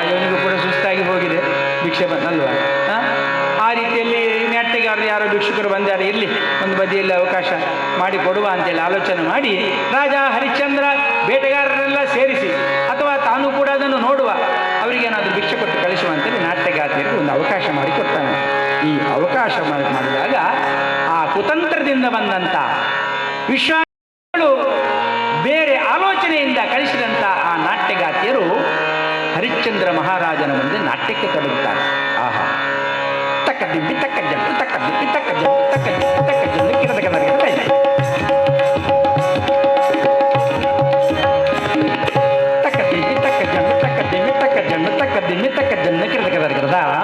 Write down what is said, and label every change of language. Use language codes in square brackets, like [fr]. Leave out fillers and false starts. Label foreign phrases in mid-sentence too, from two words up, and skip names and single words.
[kn] ಇವನಿಗೂ ಕೂಡ ಸುಸ್ತಾಗಿ ಹೋಗಿದೆ, ಭಿಕ್ಷೆ ಬಂದಲ್ವಾ? ಆ ರೀತಿಯಲ್ಲಿ ನಾಟ್ಯಗಾರರು ಯಾರೋ ಭಿಕ್ಷುಕರು ಬಂದಾರೆ, ಇರಲಿ ಒಂದು ಬದಿಯಲ್ಲಿ ಅವಕಾಶ ಮಾಡಿ ಕೊಡುವ ಅಂತೇಳಿ ಆಲೋಚನೆ ಮಾಡಿ ರಾಜ ಹರಿಶ್ಚಂದ್ರ ಬೇಟೆಗಾರರೆಲ್ಲ ಸೇರಿಸಿ, ಅಥವಾ ತಾನು ಕೂಡ ಅದನ್ನು ನೋಡುವ, ಅವರಿಗೇನಾದರೂ ಭಿಕ್ಷೆ ಕೊಟ್ಟು ಕಳಿಸುವ ಅಂತೇಳಿ ನಾಟ್ಯಗಾತಿಯರಿಗೆ ಒಂದು ಅವಕಾಶ ಮಾಡಿಕೊಡ್ತಾನೆ. ಈ ಅವಕಾಶ ಮಾಡಿದಾಗ ಆ ಕುತಂತ್ರದಿಂದ ಬಂದಂಥ ವಿಶ್ವಾಮಿತ್ರರು ಬೇರೆ ಆಲೋಚನೆಯಿಂದ ಕಳಿಸಿದಂಥ ಆ ನಾಟ್ಯಗಾತಿಯರು ಹರಿಶ್ಚಂದ್ರ ಮಹಾರಾಜನ ಮುಂದೆ ನಾಟ್ಯಕ್ಕೆ ತೊಡಗುತ್ತಾರೆ. ಆಹಾ, ತಕ್ಕ ದಿಬ್ಬಿ ತಕ್ಕ ಜಂಡು ತಕ್ಕ ದಿಬ್ಬಿ ತಕ್ಕ ಜಂಡು ತಕ್ಕ ದಿಬ್ಬಿ ತಕ್ಕ ಜಂಡು ಕಿರದಕ ತಕ್ಕ ದಿಬ್ಬಿ ತಕ್ಕ ಜಂಡು ತಕ್ಕ ದಿಮ್ಮಿ ತಕ್ಕ ಜಂಡು ತಕ್ಕ ದಿಮ್ಮಿ ತಕ್ಕ ಜಂಡು ಕಿರದಕ ದರ್ಗದ